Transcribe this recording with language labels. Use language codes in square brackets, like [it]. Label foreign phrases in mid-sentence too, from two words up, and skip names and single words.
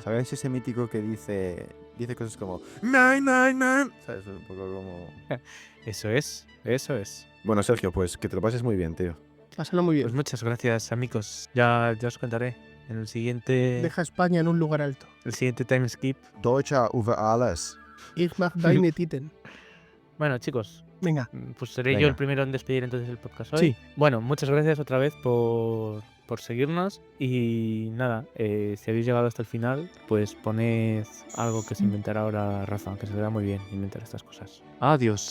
[es] ¿Sabes ese mítico que dice cosas como nine? ¿Sabes? Un poco como... Eso es. Bueno, Sergio, pues que te lo pases muy bien, tío. Pásalo muy bien. Pues muchas gracias, amigos. Ya os contaré en el siguiente... Deja España en un lugar alto. El siguiente timeskip. [de] Deutsche über alles. Ich mag deine Titten. [es] Bueno, chicos, Venga. pues seré Venga. yo el primero en despedir entonces el podcast hoy. Sí. Bueno, muchas gracias otra vez por seguirnos y nada, si habéis llegado hasta el final, pues poned algo que se inventará ahora Rafa, que se le da muy bien inventar estas cosas.